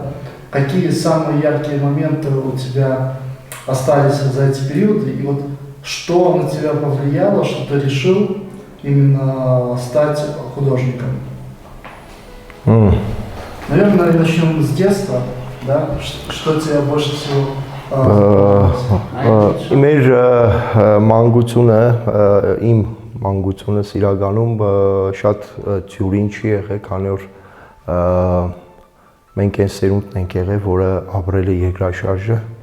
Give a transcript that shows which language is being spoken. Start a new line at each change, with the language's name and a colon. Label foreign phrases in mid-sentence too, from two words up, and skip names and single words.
Russian: Какие самые яркие моменты у тебя остались за эти периоды, и вот что на тебя повлияло, что ты решил именно стать художником? Наверное, начнем с детства, да? Что тебя больше всего
Armenian: Մեր մանկությունը, իմ մանկությունս իրականում շատ ծյուրին չի եղել, քանի որ մենք այն սերունդն ենք եղել, որը ապրել է երկրաշարժը